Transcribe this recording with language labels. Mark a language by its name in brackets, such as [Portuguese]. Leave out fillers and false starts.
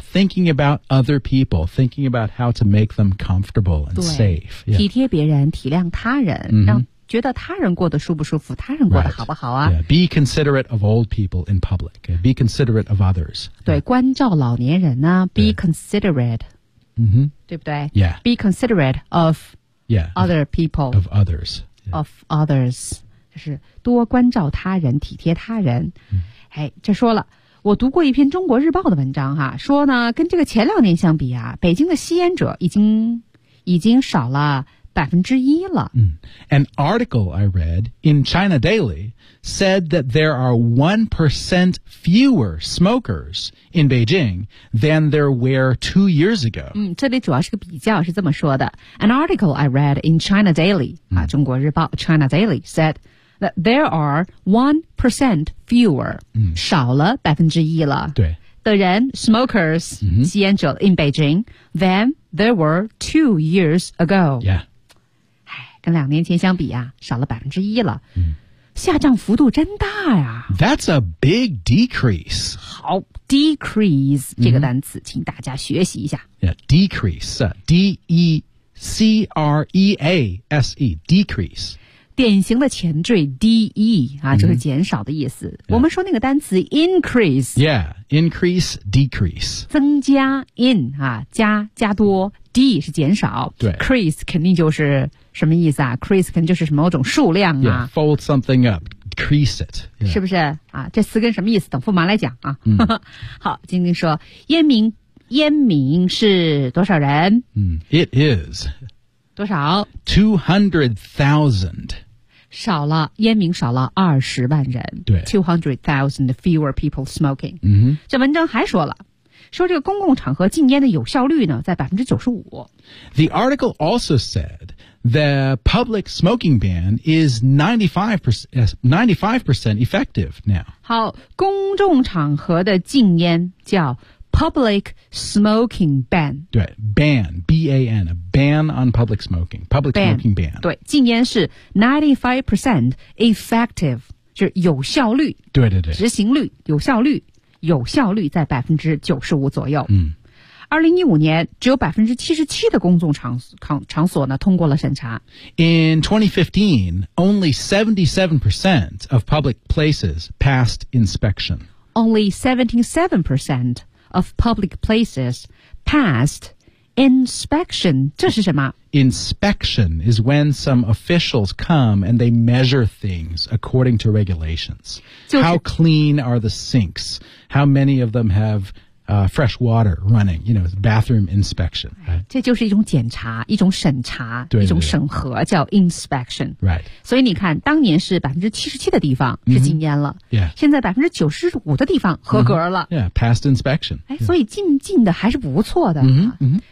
[English] Thinking about other people, thinking about how to make them comfortable and safe.、Yeah. [Chinese] 体贴别人，体谅他人、 mm-hmm. 让觉得他人过得舒不舒服，他人过得好不好啊、 [English] right. yeah. Be considerate of old people in public. Be considerate of others. [Chinese] 对、yeah. 关照老年人呢 [English] be considerate. Mm-hmm. [Chinese] 对不对 [English] Yeah. Be considerate of yeah, other people. Of others.、 Yeah. Of others. [Chinese] 就是多关照他人体贴他人。 Mm-hmm. 哎这说了我读过一篇中国日报的文章哈说呢跟这个前两年相比啊北京的吸烟者已经少了1%了。 Mm. [English] An article I read in China Daily said that there are 1% fewer smokers in Beijing than there were 2 years ago.、 [Chinese] 嗯、这里主要是个比较是这么说的。 [English] An article I read in China Daily,、mm. 啊、 [Chinese] 中国日报 [English] China Daily said that there are 1% fewer,、 mm. [Chinese] 少了1%了。对。的人 smokers,、 mm-hmm. 吸烟者 [English] in Beijing, than there were 2 years ago. Yeah. [Chinese] 跟两年前相比啊少了1%了、 mm. 下降幅度真大呀 [English] That's a big decrease [Chinese] 好 decrease、mm-hmm. 这个单词请大家学习一下 [English] yeah, decrease、D-E-C-R-E-A-S-E decrease [Chinese] 典型的前缀 D-E、啊 mm-hmm. 就是减少的意思、 [English] yeah. [Chinese] 我们说那个单词 increase [English] yeah increase decrease [Chinese] 增加 in、啊、加多 D 是减少 crease 肯定就是什么意思啊 ?crease 肯定就是某种数量啊。 [English] Yeah, fold something up, crease it.、Yeah. [Chinese] 是不是啊这词根什么意思等驸马来讲啊。 Mm. 好晶晶说烟民是多少人、 [English] mm. It is. [Chinese] 多少 [English] ?200,000. [Chinese] 少了烟民少了200,000人。 [English] 200,000 fewer people smoking.、 Mm-hmm. [Chinese] 这文章还说了。说这个公共场合禁烟的有效率呢在95%。 [English] The article also said the public smoking ban is 95% effective now. [Chinese] 好公众场合的禁烟叫 [English] public smoking ban. 对 ,ban, B-A-N, a ban on public smoking, public ban, smoking ban. [Chinese] 对禁烟是 [English] 95% effective, [Chinese] 就是有效率。对对对。执行率有效率。有效率在95%左右。嗯， 2015年只有77%的公众场所呢通过了审查。 [English] In 2015, only 77% of public places passed inspection. Only 77% of public places passed inspection. [Chinese] 这是什么？ [English] Inspection is when some officials come and they measure things according to regulations. [Chinese] 就是、 [English] How clean are the sinks? How many of them have、fresh water running? You know, bathroom inspection.、Right? [Chinese] 这就是一种检查，一种审查，对对对一种审核，叫 inspection. [English] Right. [Chinese] 所以你看，当年是77%的地方是禁烟了、 mm-hmm. yeah. 现在95%的地方合格了。 [English] Mm-hmm. Yeah, passed inspection. [Chinese] 哎，所以禁的还是不错的。嗯、mm-hmm. mm-hmm.。